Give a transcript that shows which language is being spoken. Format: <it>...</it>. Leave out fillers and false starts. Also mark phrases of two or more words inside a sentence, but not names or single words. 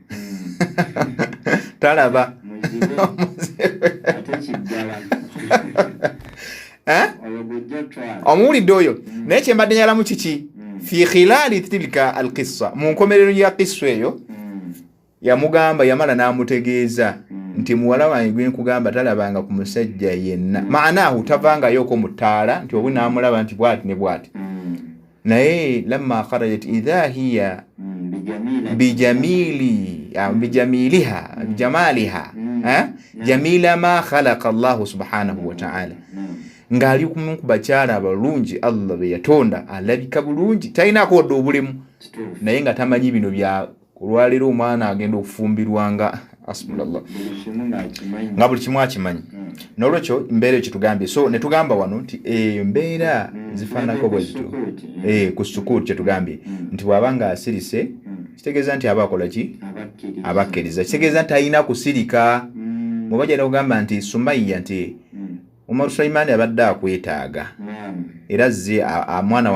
<lg>talaba omuwulidde oyo naye kyembadde nyalamu kiki</lg> <ar>في خلال تلك القصة</ar> <lg>mu nkomerero ya qissa eyo yamugamba yamala n'amutegeeza nti muwala wange gwe nkugamba talabanga ku musajja yenna maanahu tavangayoko mu ttaala nti obu n'amulaba nti bwati ne bwati naye</lg> <ar>لما خرجت إذا هي بجمالها جميلة ما خلق الله سبحانه و تعالى</ar> <lg>ngali ku bakyala abalungi Allah be yatonda alabika bulungi talinaako odda obulemu naye nga tamanyi bino bya olwaliro omwana agenda okufumbirwa nga asmullah nga buli kimu akimanyi. N'olwekyo mbeera ekitugambye so ne tugamba wano nti mbeera zifaanako bwezityo ku sukuuti kyetugambye nti bw'abanga asirise kitegeeza nti aba akola ki abakkiriza kitegeeza nti alina kusirika muba gyenda kugamba nti Sumayya nti Omar Sulaiman abadde akwetaaga era zze mwana</lg>